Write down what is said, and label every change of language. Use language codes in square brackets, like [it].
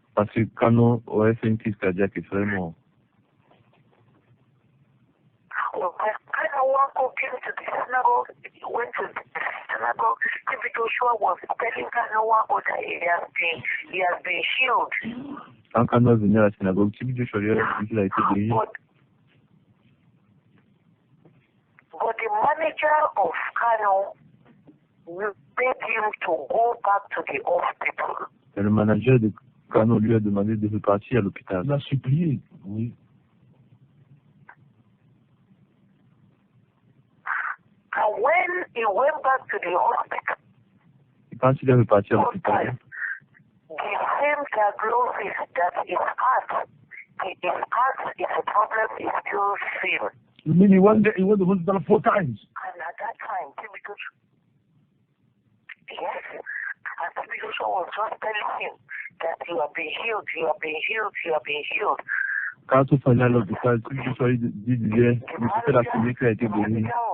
[fr] Parce que Kanu aurait fait une crise cardiaque et serait mort. [en] When Kanu Uwango came to the synagogue, he went to the synagogue. T.B. Joshua was telling Kanu Uwango that he has been healed. [fr] Quand Kanu est venu à la synagogue, T.B. Joshua lui a dit qu'il a été guéri. [en] But the manager of Kanu begged him to go back to the hospital. [fr] Et le manager de Kanu lui a demandé de repartir à l'hôpital. Il a supplié, oui. [en] And when he went back to the hospital, [fr] Et quand il est reparti à l'hôpital, [en] the same diagnosis that his heart is a problem is still same. You mean he went to the hospital 4 times? And at that time, T.B. Joshua, yes, and T.B. Joshua was just telling him that you have been healed, you have been healed, you have been healed. [fr] quand tout allait à l'hôpital, T.B. Joshua disait, mais c'était la première qui a été guérie.